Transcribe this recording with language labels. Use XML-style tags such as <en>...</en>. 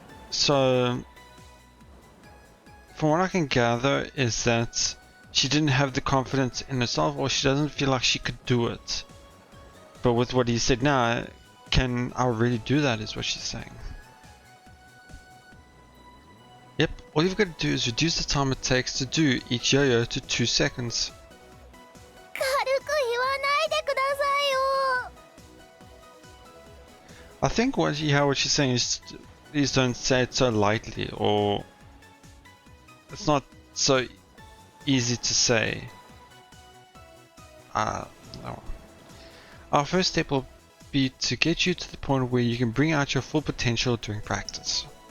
<en>So from what I can gather is that she didn't have the confidence in herself, or she doesn't feel like she could do it. But with what he said now, can I really do that is what she's saying. Yep, all you've got to do is reduce the time it takes to do each yo-yo to 2 seconds.</en> <ja>軽く言わないでくださいよ。</ja> <en>I think what she's saying is, please don't say it so lightly, or it's not so easy to say. No. Our first step will be to get you to the point where you can bring out your full potential during practice.</en>